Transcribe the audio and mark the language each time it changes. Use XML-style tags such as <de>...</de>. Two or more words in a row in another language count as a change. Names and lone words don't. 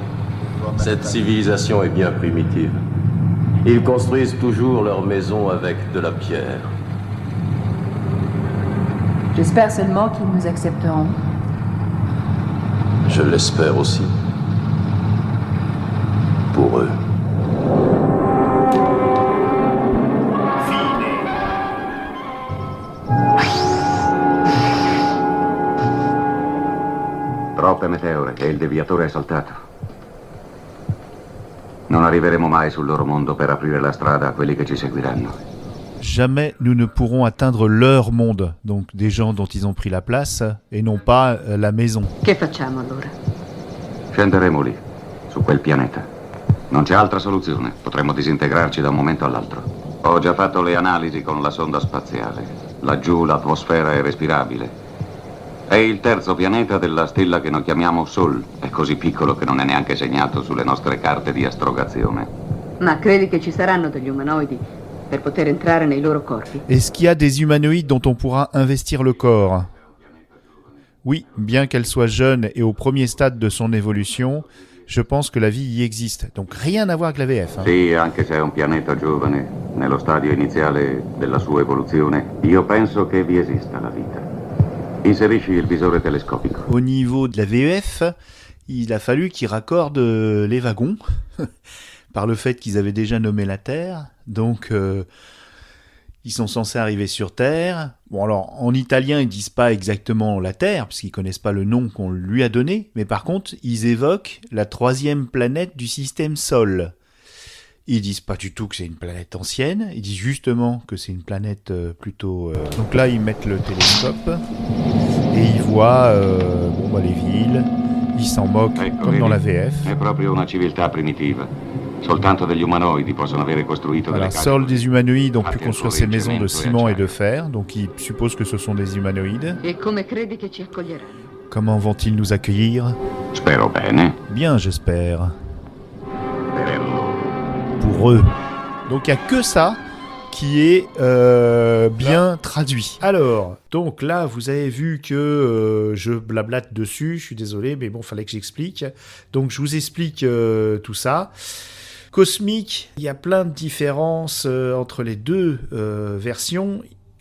<fr>Cette civilisation est bien primitive. Ils construisent toujours leurs maisons avec de la pierre. J'espère seulement qu'ils nous accepteront. Je l'espère aussi. Pour eux.</fr> <it>Troppe meteore e il deviatore è saltato. Non arriveremo mai sul loro mondo per aprire la strada a quelli che ci seguiranno. Jamais nous ne pourrons atteindre leur monde, donc des gens dont ils ont pris la place, et non pas la maison. Che facciamo allora? Scenderemo lì, su quel pianeta. Non c'è altra soluzione, potremmo disintegrarci da un momento all'altro. Ho già fatto le analisi con la sonda spaziale. Laggiù l'atmosfera è respirabile. È il terzo pianeta della stella che noi chiamiamo Sol. È così piccolo che non è neanche segnato sulle nostre carte di astrogazione. Ma credi che ci saranno degli umanoidi per poter entrare nei loro corpi?</it> <fr>Est-ce qu'il y a des humanoïdes dont on pourra investir le corps ? Oui, bien qu'elle soit jeune et au premier stade de son évolution, je pense que la vie y existe. Donc rien à voir avec la VF.</fr> <it>Sì, anche se è un pianeta giovane, nello stadio iniziale della sua evoluzione, io penso che vi esista la vita. Inserisci il visore telescopico.</it> <fr>Au niveau de la VEF, il a fallu qu'ils raccordent les wagons par le fait qu'ils avaient déjà nommé la Terre. Donc, ils sont censés arriver sur Terre. Bon, alors, en italien, ils disent pas exactement la Terre, parce qu'ils connaissent pas le nom qu'on lui a donné. Mais par contre, ils évoquent la 3e planète du système Sol. Ils disent pas du tout que c'est une planète ancienne, ils disent justement que c'est une planète plutôt... Donc là, ils mettent le télescope et ils voient les villes, ils s'en moquent comme dans la VF.</fr> <it>È proprio una civiltà primitiva. Soltanto degli umanoidi possono avere costruito delle case.</it> <fr>Seuls des humanoïdes ont pu construire ces maisons de ciment et de fer, donc ils supposent que ce sont des humanoïdes.</fr> <it>E come credi che ci accoglieranno?</it> <fr>Comment vont-ils nous accueillir?</fr> <it>Spero bene.</it> <fr>Bien, j'espère. Pour eux. Donc il n'y a que ça qui est bien traduit. Alors, donc là, vous avez vu que je blablate dessus, je suis désolé, mais bon, fallait que j'explique. Donc je vous explique tout ça. Cosmic, il y a plein de différences entre les deux versions.</fr>